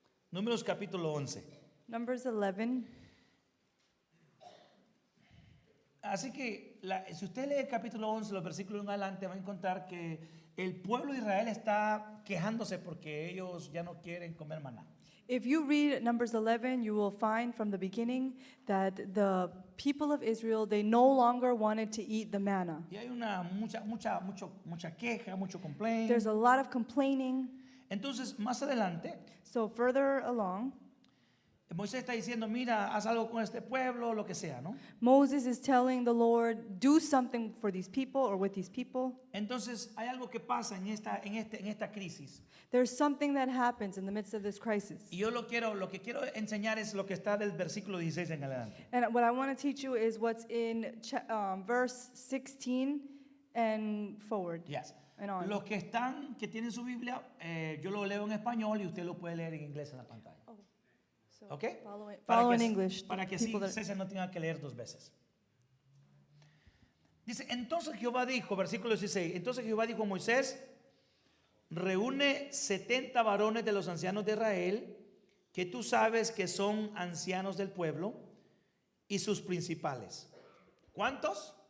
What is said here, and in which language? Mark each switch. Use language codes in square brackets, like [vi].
[es] Números capítulo 11. [en] Numbers 11. [es] Así que si usted lee el capítulo 11, los versículos en adelante, va a encontrar que el pueblo de Israel está quejándose porque ellos ya no quieren comer maná. [en] If you read Numbers 11, you will find from the beginning that the people of Israel, they no longer wanted to eat the manna. [es] Y hay mucha queja, mucho complaint. [en] There's a lot of complaining. [es] Entonces, más adelante, [en] So further along, [es] Moisés está diciendo, mira, haz algo con este pueblo, lo que sea, ¿no? [en] Moses is telling the Lord, do something for these people or with these people. [es] Entonces hay algo que pasa en esta crisis. [en] There's something that happens in the midst of this crisis. [es] Y yo lo que quiero enseñar es lo que está del versículo 16 en adelante. [en] And what I want to teach you is what's in verse 16 and forward. Yes. And on. [es] Los que tienen su Biblia, yo lo leo en español y usted lo puede leer en inglés en la pantalla. [en] So [es] ¿Ok? [en] follow in English. [es] Para que así César no tenga que leer 2 veces. Dice, entonces Jehová dijo, versículo 16, entonces Jehová dijo a Moisés, reúne 70 varones de los ancianos de Israel, que tú sabes que son ancianos del pueblo, y sus principales. ¿Cuántos?